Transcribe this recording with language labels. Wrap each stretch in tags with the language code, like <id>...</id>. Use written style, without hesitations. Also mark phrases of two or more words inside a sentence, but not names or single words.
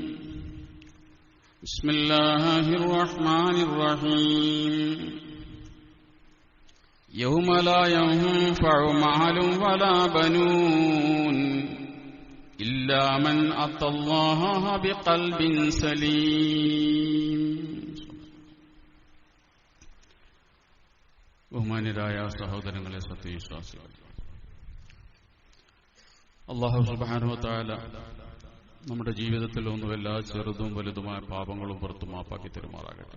<ar>بسم الله الرحمن الرحيم. يوم لا ينفع مال ولا بنون إلا من أتى الله بقلب سليم.</ar> <ml>ബഹുമാന്യരായ സഹോദരങ്ങളെ, സത്യവിശ്വാസികൾ, അല്ലാഹു</ml> <ar>سبحانه وتعالى</ar> <ml>നമ്മുടെ ജീവിതത്തിൽ എല്ലാ ചെറുതും വലുതുമായ പാപങ്ങളും പുറത്തു മാപ്പാക്കി തരുമാറാകട്ടെ.</ml>